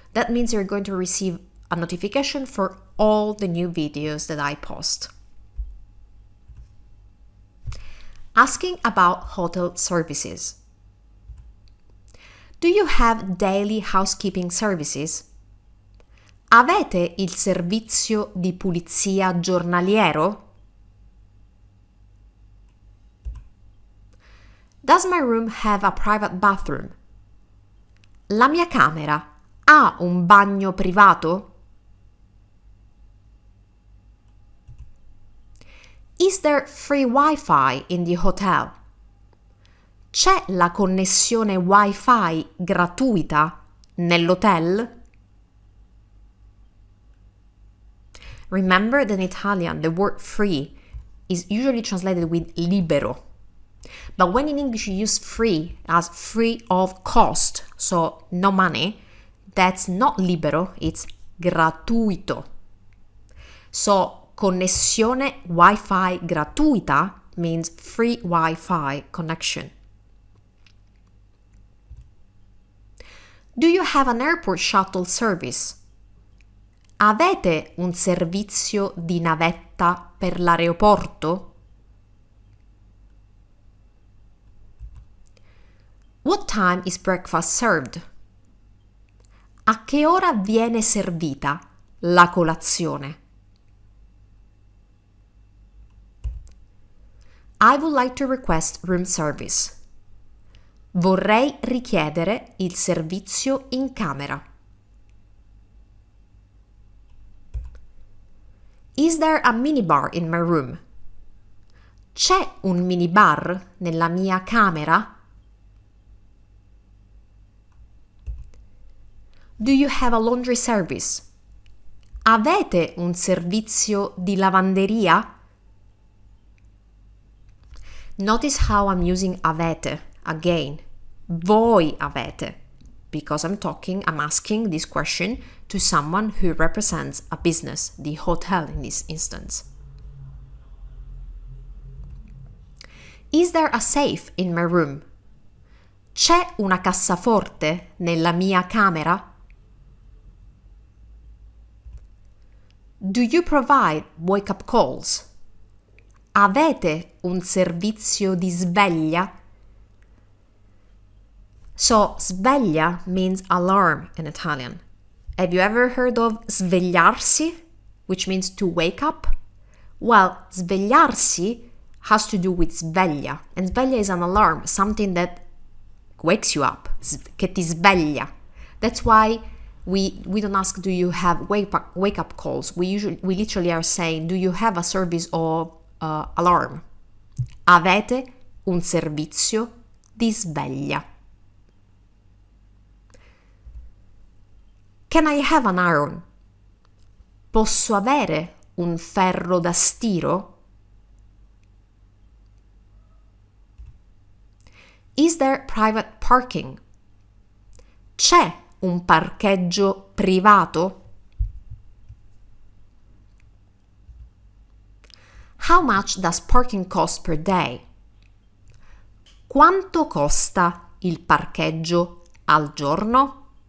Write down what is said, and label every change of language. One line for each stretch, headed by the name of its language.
English: That means you're going to receive a notification for all the new videos that I post. Asking about hotel services. Do you have daily housekeeping services?
Italian: Avete il servizio di pulizia giornaliero?
English: Does my room have a private bathroom?
Italian: La mia camera ha un bagno privato?
English: Is there free Wi-Fi in the hotel?
Italian: C'è la connessione Wi-Fi gratuita nell'hotel?
English: Remember that in Italian, the word free is usually translated with
Italian: libero.
English: But when in English you use free as free of cost, so no money, that's not
Italian: libero,
English: it's
Italian: gratuito.
English: So
Italian: connessione Wi-Fi gratuita
English: means free Wi-Fi connection. Do you have an airport shuttle service?
Italian: Avete un servizio di navetta per l'aeroporto?
English: What time is breakfast served?
Italian: A che ora viene servita la colazione?
English: I would like to request room service.
Italian: Vorrei richiedere il servizio in camera.
English: Is there a minibar in my room?
Italian: C'è un minibar nella mia camera?
English: Do you have a laundry service?
Italian: Avete un servizio di lavanderia?
English: Notice how I'm using
Italian: avete
English: again.
Italian: Voi avete,
English: because I'm asking this question to someone who represents a business, the hotel in this instance. Is there a safe in my room?
Italian: C'è una cassaforte nella mia camera?
English: Do you provide wake-up calls?
Italian: Avete un servizio di sveglia?
English: So,
Italian: sveglia
English: means alarm in Italian. Have you ever heard of
Italian: svegliarsi,
English: which means to wake up? Well,
Italian: svegliarsi
English: has to do with
Italian: sveglia,
English: and sveglia is an alarm, something that wakes you up,
Italian: che ti sveglia.
English: That's why we don't ask, do you have wake-up calls? We literally are saying, do you have a service of alarm?
Italian: Avete un servizio di sveglia.
English: Can I have an iron?
Italian: Posso avere un ferro da stiro?
English: Is there private parking?
Italian: C'è un parcheggio privato?
English: How much does parking cost per day?
Italian: Quanto costa il parcheggio al giorno?